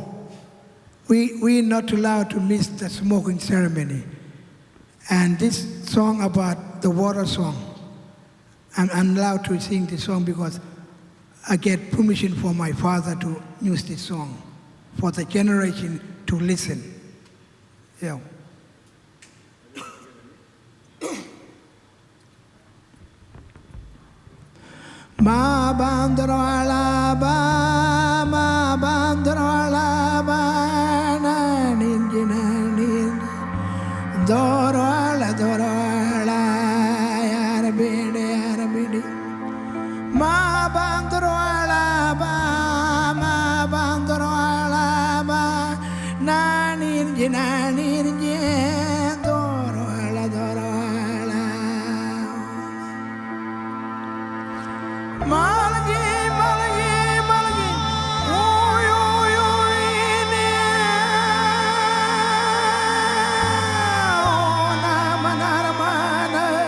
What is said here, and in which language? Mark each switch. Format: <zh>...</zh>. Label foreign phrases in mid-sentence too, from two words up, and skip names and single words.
<en>We're not allowed to miss the smoking ceremony. And this song about the water song, I'm allowed to sing this song because I get permission from my father to use this song for the generation to listen. Yeah. Ma bandro alaba, ma bandro alaba, na ninji na ninji, doro ala, yarabidi. Ma bandro alaba, na ninji, doro ala. Malagi, oy, namanarmana.</en>